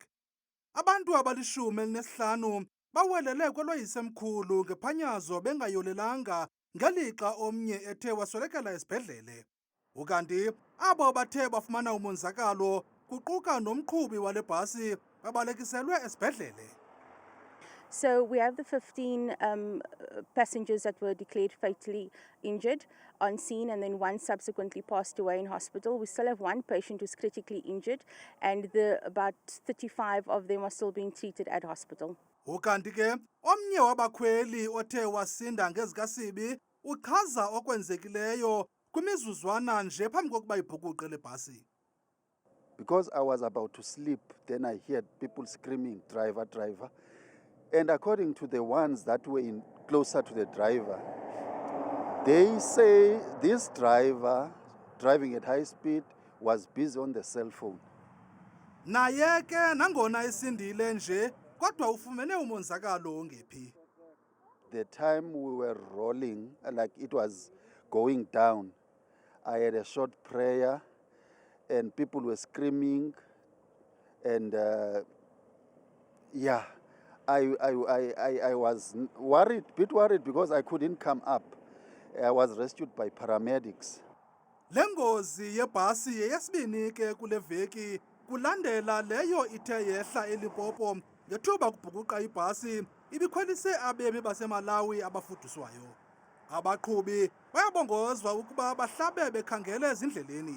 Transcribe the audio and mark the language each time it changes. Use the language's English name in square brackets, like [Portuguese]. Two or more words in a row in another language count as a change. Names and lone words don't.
[Xhosa] Abantu abalishumi-15 bawelele kweloyisemkhulu ngephanyazo bengayolelanga ngelixa omnye ethe waswelekela esibhedlele. Ukanti abo bathe bafumana umonzakalo kuquka nomqhubi wale bhasi babalekiselwe esibhedlele. [English] So we have the 15 passengers that were declared fatally injured on scene, and then one subsequently passed away in hospital. We still have one patient who's critically injured, and about 35 of them are still being treated at hospital. [Xhosa] Ukanti ke omnye wabakhweli othe wasinda ngezikasibi uchaza okwenzekileyo kwimizuzwana nje phambi kokuba ibhukuqe le bhasi. [English] Because I was about to sleep, then I heard people screaming, driver, driver. And according to the ones that were closer to the driver, they say this driver, driving at high speed, was busy on the cell phone. [Xhosa] Naye ke nangona isindile nje kodwa ufumene umonzakalo ongephi. [English] The time we were rolling, like it was going down, I had a short prayer and people were screaming and yeah. I was bit worried because I couldn't come up. I was rescued by paramedics. [Xhosa] Le ngozi yebhasi yeyesibini ke kule veki kulandela leyo ithe yehla eLimpopo ngethuba kubhukuqa ibhasi ibikhwelise abemi baseMalawi abafuduswayo. Abaqhubi bayabongozwa ukuba bahlabe bekhangele ezindleleni.